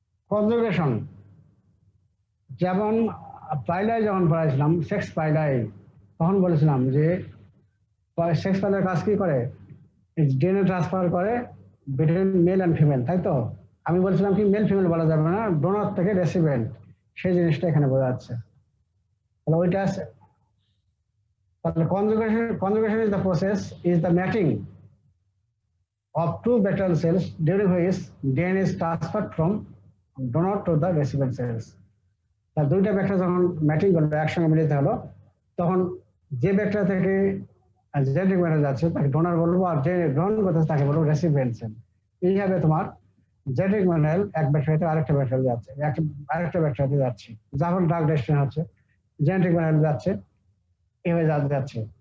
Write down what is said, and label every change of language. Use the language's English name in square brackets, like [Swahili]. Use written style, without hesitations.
[Bangla] Conjugation, যেমন পাইলাই যখন পড়াইছিলাম sex পাইলাই, তখন বলেছিলাম যে সেক্স পাইলার কাজ কি করে, ডিএনএ ট্রান্সফার করে [English] between male and female, [Bangla] তাই তো? আমি বলছিলাম কি মেল ফিমেল বলা যাবে না, ডোনার থেকে রেসিপিয়েন্ট, সেই জিনিসটা এখানে বোঝা যাচ্ছে। তাহলে ওইটা আছে। [English] তাহলে conjugation is the process, is the matching of two bacterial cells during which DNA is transferred from donor to the recipient cells. [Bangla] তার দুইটা ব্যাকটেরিয়া যখন ম্যাচিং করবে, একসঙ্গে মিলিত হলো, তখন যে ব্যাকটেরিয়া থেকে জেনেটিক ম্যাটেরিয়াল যাচ্ছে তাকে ডোনার বলবো, আর যে গ্রহণ করতেছে তাকে বলবো রেসিপিয়েন্ট সেল। এইভাবে তোমার জেনেটিক ম্যাটেরিয়াল এক ব্যাকটেরিয়াতে আরেকটা ব্যাকটেরিয়া যাচ্ছে, আরেকটা ব্যাকটেরিয়াতে যাচ্ছে, যখন ড্রাগ ডেস্টিনেশন হচ্ছে জেনেটিক ম্যাটেরিয়াল যাচ্ছে, এভাবে যাচ্ছে।